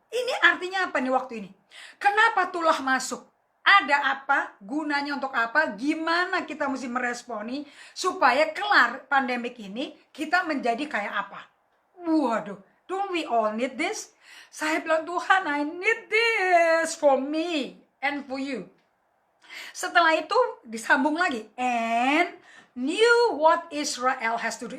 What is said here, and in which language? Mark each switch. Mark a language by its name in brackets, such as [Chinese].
[Indonesian] Ini artinya apa nih waktu ini? Kenapa tulah masuk? Ada apa? Gunanya untuk apa? Gimana kita mesti meresponi supaya kelar pandemik ini kita menjadi kayak apa? [English] Waduh, don't we all need this? [Indonesian] Saya bilang, Tuhan, [English] I need this for me and for you. [Indonesian] Setelah itu disambung lagi. [English] And knew what Israel has to do.